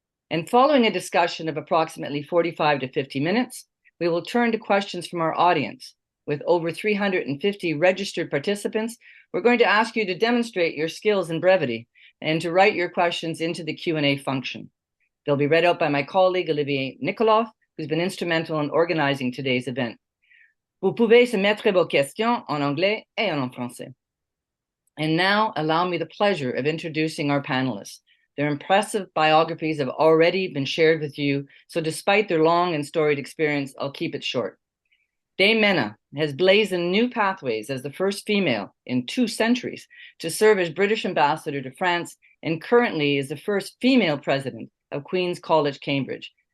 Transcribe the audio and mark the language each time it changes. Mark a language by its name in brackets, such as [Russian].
[English] And following a discussion of approximately 45 to 50 minutes, we will turn to questions from our audience. With over 350 registered participants, we're going to ask you to demonstrate your skills in brevity and to write your questions into the Q&A function. They'll be read out by my colleague, Olivier Nikolov, who's been instrumental in organizing today's event. [French] Vous pouvez soumettre vos questions en anglais et en français. [English] And now, allow me the pleasure of introducing our panelists. Their impressive biographies have already been shared with you, so despite their long and storied experience, I'll keep it short. Dame Menna has blazoned new pathways as the first female in 2 centuries to serve as British ambassador to France and currently is the first female president of Queen's College, Cambridge.